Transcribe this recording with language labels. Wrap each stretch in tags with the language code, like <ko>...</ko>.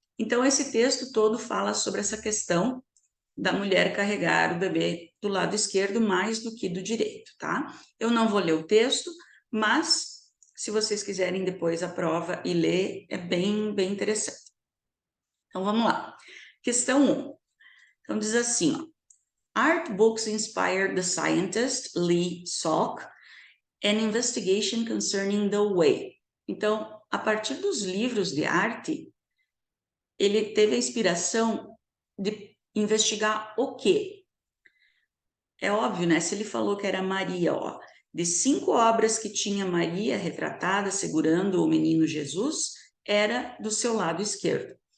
<pt>Então, esse texto todo fala sobre essa questão da mulher carregar o bebê do lado esquerdo mais do que do direito, tá? Eu não vou ler o texto, mas se vocês quiserem depois a prova e ler, é bem interessante. Então, vamos lá. Questão 1. Então, diz assim, ó.</pt> <en>Art books inspired the scientist Lee Salk an investigation concerning the way.</en> <pt>Então, a partir dos livros de arte, ele teve a inspiração de investigar o quê? É óbvio, né? Se ele falou que era Maria, ó, de 5 obras que tinha Maria retratada segurando o menino Jesus, era do seu lado esquerdo.</pt>